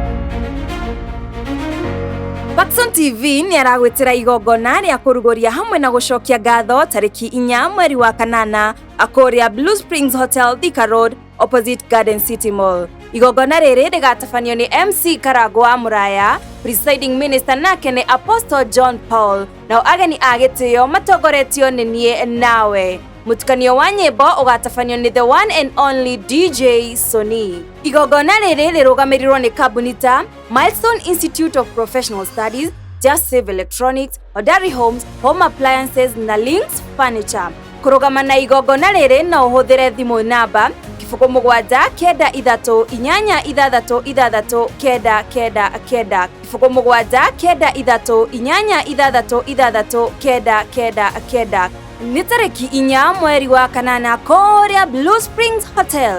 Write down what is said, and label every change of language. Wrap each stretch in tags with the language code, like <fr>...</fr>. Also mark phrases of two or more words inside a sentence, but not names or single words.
<ki>Paxson TV ni aragwitira igongona ria kurugoria hamwe na gucokia ngatho tariki 4 mweri wa kanana akoria Blue Springs Hotel Thika Road opposite Garden City Mall. Igongona rĩrĩ rĩgatabanio nĩ MC Karago wa Muraya,</ki> <en>presiding minister</en> <ki>nake nĩ Apostle John Paul, nao ageni a gĩtĩo matongoretio nĩ niĩ nawe. Mũtukanio wa nyĩmbo ũgatabanio nĩ</ki> <en>the one and only</en> <ki>DJ Sony. Igongona rĩrĩ rĩrũgamĩrĩirwo nĩ kambuni ta Milestone Institute of Professional Studies, Just Save Electronics, Hodari Homes, Home Appliances na Links Furniture. Kũrũgama na igongona rĩrĩ no ũhũthĩre thimũ namba 0793666999 0793666999 nĩ tarĩki 4 mweri wa kanana kũrĩa Blue Springs Hotel.</ki>